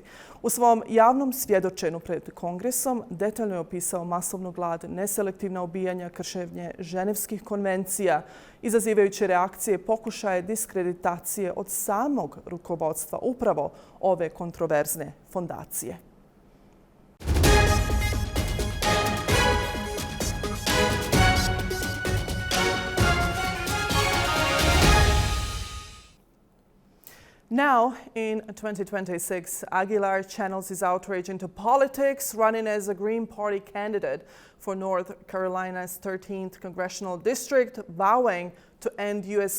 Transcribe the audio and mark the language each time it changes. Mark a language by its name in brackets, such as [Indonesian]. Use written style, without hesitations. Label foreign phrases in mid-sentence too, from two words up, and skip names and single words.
[Croatian] U svom javnom svjedočenju pred Kongresom detaljno je opisao masovnu glad, neselektivna ubijanja, kršenje ženevskih konvencija, izazivajući reakcije, pokušaje diskreditacije od samog rukovodstva upravo ove kontroverzne fondacije. [English] Now, in 2026, Aguilar channels his outrage into politics, running as a Green Party candidate for North Carolina's 13th congressional district, vowing to end U.S.